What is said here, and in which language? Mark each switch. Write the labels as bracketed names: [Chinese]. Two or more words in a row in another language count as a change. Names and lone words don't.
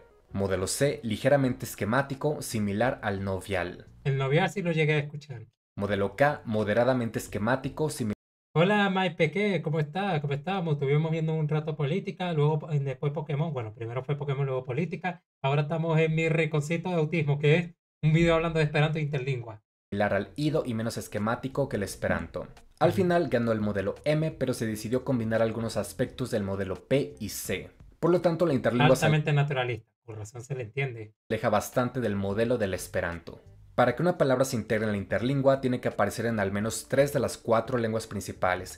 [Spanish] Modelo C, ligeramente esquemático, similar al novial. El novial sí lo llegué a escuchar. Modelo K, moderadamente esquemático, similar. Hola, Mike Peque, ¿cómo está? ¿Cómo estamos? Estuvimos viendo un rato política, luego después Pokémon. Bueno, primero fue Pokémon, luego política. Ahora estamos en mi rinconcito de autismo, que es un video hablando de Esperanto e interlingua. Similar al Ido y menos esquemático que el Esperanto. Al final ganó el modelo M, pero se decidió combinar algunos aspectos del modelo P y C. Por lo tanto, la interlingua Altamente naturalista, por razón se le entiende. aleja bastante del modelo del Esperanto. Para que una palabra se integre en la interlingua, tiene que aparecer en al menos 3 de las 4 lenguas principales.